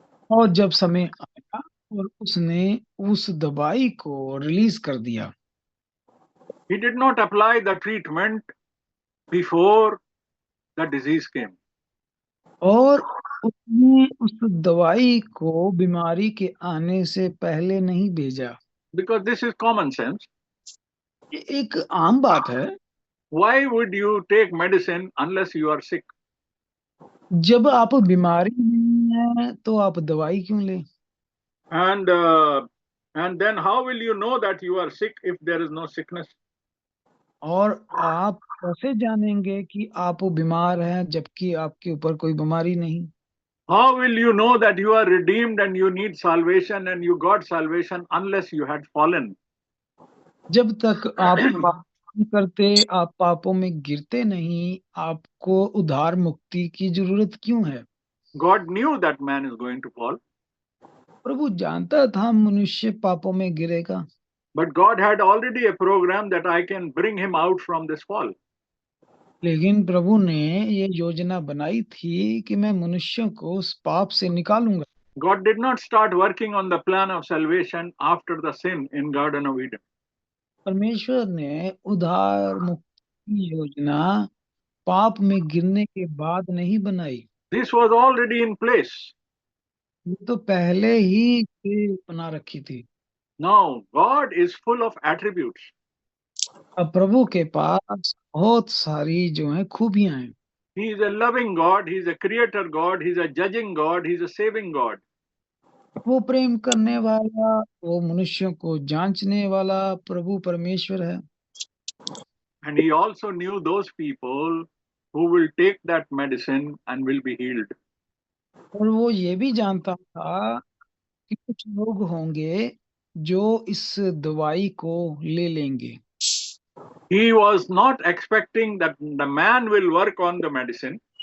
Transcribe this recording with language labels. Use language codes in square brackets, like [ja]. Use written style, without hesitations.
[hi] और जब समय आया और उसने उस दवाई को रिलीज कर दिया। [en] He did not apply the treatment before the disease came. [hi] और उसने उस दवाई को बीमारी के आने से पहले नहीं भेजा, [en] Because this is common sense. [hi] ये एक आम बात है। [en] Why would you take medicine unless you are sick? [hi] जब आप बीमारी नहीं है तो आप दवाई क्यों लें? [en] And then how will you know that you are sick if there is no sickness? [hi] और आप कैसे जानेंगे कि आप बीमार हैं जबकि आपके ऊपर कोई बीमारी नहीं? [en] How will you know that you are redeemed and you need salvation and you got salvation unless you had fallen? [hi] जब तक आप पाप नहीं करते, आप पापों में गिरते नहीं, आपको उद्धार मुक्ति की जरूरत क्यों है? [en] God knew that man is going to fall. [hi] प्रभु जानता था मनुष्य पापों में गिरेगा, [en] But God had already a program that I can bring him out from this fall. [hi] लेकिन प्रभु ने ये योजना बनाई थी कि मैं मनुष्यों को उस पाप से निकालूंगा। [en] God did not start working on the plan of salvation after the sin in Garden of Eden. [hi] परमेश्वर ने उद्धार मुक्ति की योजना पाप में गिरने के बाद नहीं बनाई, [en] This was already in place. [hi] ये तो पहले ही से बना रखी थी। [en] Now, God is full of attributes. [hi] अब प्रभु के पास बहुत सारी जो है खूबियां हैं। [en] He is a loving God, He is a creator God, He is a judging God, He is a saving God. [hi] वो प्रेम करने वाला, वो मनुष्यों को जांचने वाला प्रभु परमेश्वर है। [en] And He also knew those people who will take that medicine and will be healed. [hi] और वो ये भी जानता था कि कुछ लोग होंगे जो इस दवाई को ले लेंगे। [en] He was not expecting that the man will work on the medicine.